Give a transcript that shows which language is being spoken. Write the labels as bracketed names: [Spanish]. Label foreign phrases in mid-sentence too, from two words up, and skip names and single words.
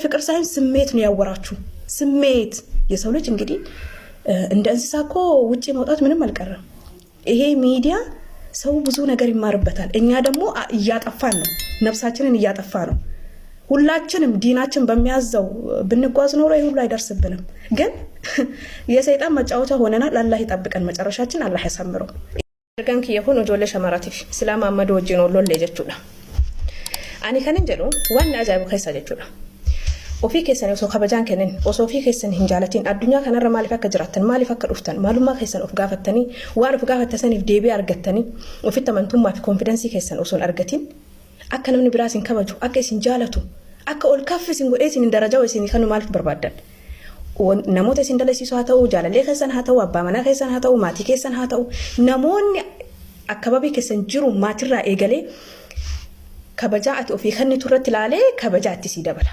[Amharic] ፍቅር ሳይሆን ስሜት ነው ያወራችሁ። ስሜት። የሰው ልጅ እንግዲህ እንደ እንስሳ እኮ ውጪ መውጣት ምንም አልቀረም። ይሄ ሚዲያ ሰው ብዙ ነገር ይማርበታል። እኛ ደግሞ እያጠፋን ነው፣ ነፍሳችንን እያጠፋ ነው። ሁላችንም ዲናችን በሚያዘው ብንጓዝ ኖሮ ይሄ ሁሉ አይደርስብንም። ግን የሰይጣን መጫወቻ ሆነናል። አላህ ይጠብቀን፣ መጨረሻችን አላህ ያሳምረው። [Oromo] ergan kiyya kun ijoollee shamarratiif silaa Maammadoo wajjin ollollee jechuudha. Ani kanin jedhu waan ajaa'ibu keessa jechuudha. Ofii keessan osoo kabajaan kennin osoo ofii keessan hin jaalatin addunyaa kanarra maaliif akka jiraattan maaliif akka dhuftan maalummaa keessan of gaafattanii waan of gaafattaniif deebii argattanii ofitti amantummaa fi konfidensii keessan osoo argatin akka namni biraa isin kabaju akka isin jaalatu akka ol kaffi isin godhee isin darajaa isin kan maaliif barbaaddan namoota isin dalasiisu haa ta'u jaalallee keessan haa ta'u abbaa manaa keessan haa ta'u maatii keessan haa ta'u namoonni akkababii keessan jiru maatirraa eegalee kabajaa ati ofii kennitu irratti ilaalee kabajaa itti sii dabala.